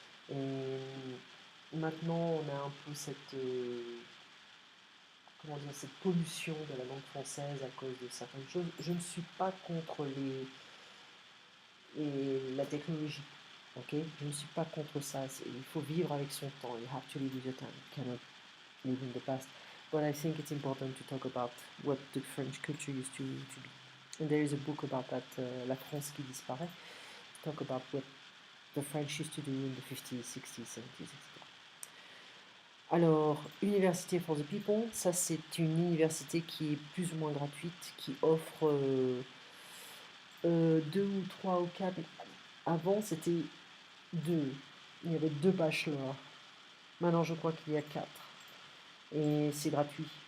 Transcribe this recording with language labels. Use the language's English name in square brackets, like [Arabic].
[French] Et maintenant, on a un peu cette, comment dire, cette pollution de la langue française à cause de certaines choses. Je ne suis pas contre la technologie. Ok, je ne suis pas contre ça. Il faut vivre avec son temps. [English] You have to live with your time. You cannot live in the past. But I think it's important to talk about what the French culture used to be. And there is a book about that, La France qui disparaît. Talk about what the French used to do in the 50s, 60s, 70s, etc. [French] Alors, Université for the People, ça c'est une université qui est plus ou moins gratuite, qui offre 2 ou 3 ou 4. Avant c'était 2, il y avait 2 bachelors. Maintenant je crois qu'il y a 4. Et c'est gratuit.